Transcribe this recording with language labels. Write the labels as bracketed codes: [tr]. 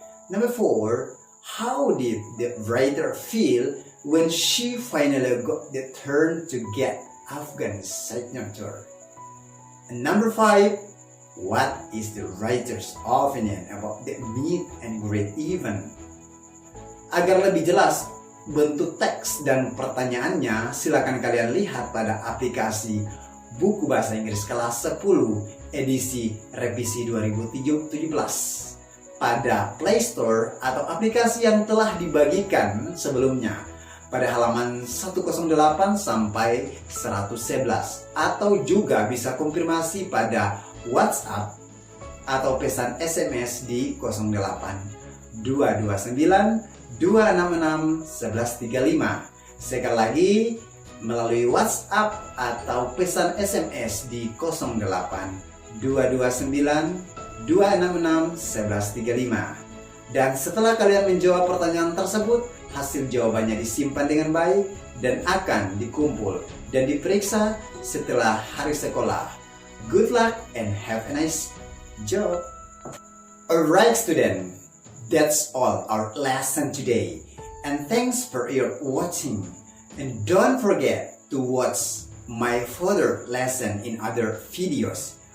[en] Number 4. How did the writer feel when she finally got the turn to get Afghan's signature? And number 5. What is the writer's opinion about the meet and greet event? [id] Agar lebih jelas bentuk teks dan pertanyaannya, silakan kalian lihat pada aplikasi Buku Bahasa Inggris kelas 10 edisi revisi 2017 pada Play Store atau aplikasi yang telah dibagikan sebelumnya pada halaman 108 sampai 111, atau juga bisa konfirmasi pada WhatsApp atau pesan SMS di 08 229 266 1135. Sekali lagi melalui WhatsApp atau pesan SMS di 08 229 266 1135. Dan setelah kalian menjawab pertanyaan tersebut, hasil jawabannya disimpan dengan baik dan akan dikumpul dan diperiksa setelah hari sekolah. [en] Good luck and have a nice job. Alright student, that's all our lesson today. And thanks for your watching. And don't forget to watch my further lesson in other videos.